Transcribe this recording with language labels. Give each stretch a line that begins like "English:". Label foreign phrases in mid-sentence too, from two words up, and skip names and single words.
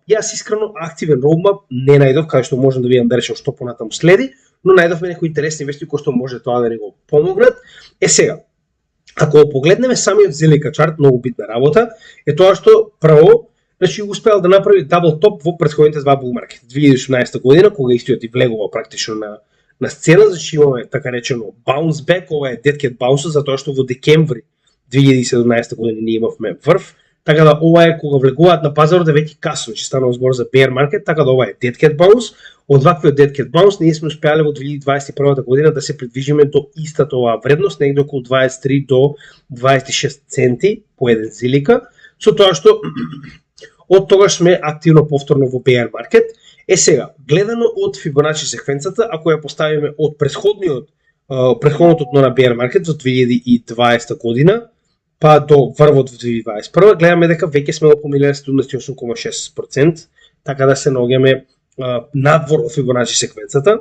Macedonian: Јас искрено активен roadmap не најдов, каде што можам да видам да речем што понатаму следи, но најдовме некои интересни вести кои што може тоа да ни го помогнат. Сега, ако погледнеме самиот Zilliqa чарт, многу битна работа е тоа што прво, значи успеал да направи
English: double top
Macedonian: во претходните два
English: bull market.
Macedonian: 2018 година, кога истиот и влегува практично на сцена, значи имаме така речено
English: bounce back,
Macedonian: ова е
English: dead cat bounce,
Macedonian: затоа што во декември 2017 година ние имавме врв, така да ова е кога влегуваат на пазарот да веќе касно, че станува збор за
English: bear market,
Macedonian: така да ова е
English: dead cat bounce.
Macedonian: Од ваквиот
English: dead cat bounce
Macedonian: ние сме успеале во 2021 година да се придвижиме до истата оваа вредност, негде околу 23 до 26 центи по еден Zilliqa, со тоа што од тогаш сме активно повторно во
English: bear market.
Macedonian: Сега, гледано од Fibonacci секвенцата, ако ја поставиме од претходното дно на
English: bear market
Macedonian: во 2020 година, па до врвот во 2021, гледаме дека веќе сме помилеле 78,6%, така да се наоѓаме надвор од Fibonacci секвенцата.